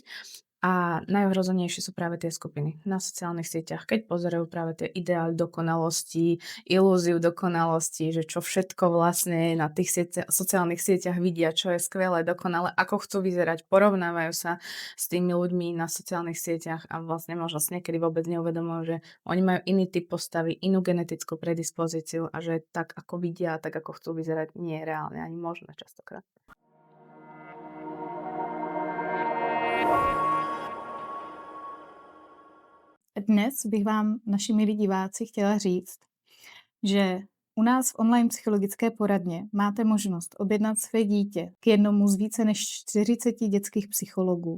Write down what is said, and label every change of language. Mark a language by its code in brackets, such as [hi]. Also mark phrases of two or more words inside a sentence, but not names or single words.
[sk] A najohrozenejšie sú práve tie skupiny na sociálnych sieťach, keď pozerajú práve tie ideály dokonalosti, ilúziu dokonalosti, že čo všetko vlastne na tých sociálnych sieťach vidia, čo je skvelé, dokonale, ako chcú vyzerať, porovnávajú sa s tými ľuďmi na sociálnych sieťach a vlastne možno si niekedy vôbec neuvedomujú, že oni majú iný typ postavy, inú genetickú predispozíciu a že tak, ako vidia, tak, ako chcú vyzerať, nie je reálne ani možné častokrát. [cs] Dnes bych vám, naši milí diváci, chtěla říct, že u nás v online psychologické poradně máte možnost objednat své dítě k jednomu z více než 40 dětských psychologů.